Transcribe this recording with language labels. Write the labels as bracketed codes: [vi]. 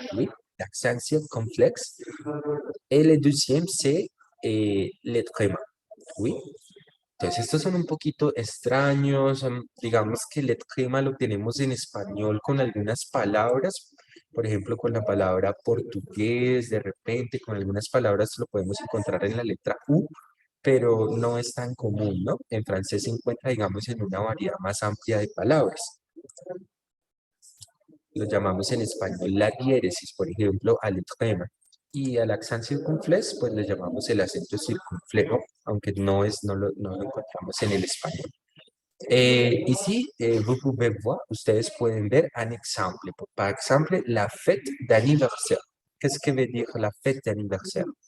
[fr] Oui, l'accent circonflexe. Et le deuxième, c'est le tréma. Oui. [es] Entonces, estos son un poquito extraños. Digamos que el tréma lo tenemos en español con algunas palabras. Por ejemplo, con la palabra portugués, de repente, con algunas palabras lo podemos encontrar en la letra U, pero no es tan común, ¿no? En francés se encuentra, digamos, en una variedad más amplia de palabras. Lo llamamos en español la diéresis, por ejemplo, al tréma. Y al accent circunflex, pues le llamamos el acento circunflejo, aunque no lo encontramos en el español. [fr] Ici, vous pouvez voir, [es] ustedes pueden ver [fr] un exemple. Par exemple, la fête d'anniversaire. Qu'est-ce que veut dire la fête d'anniversaire?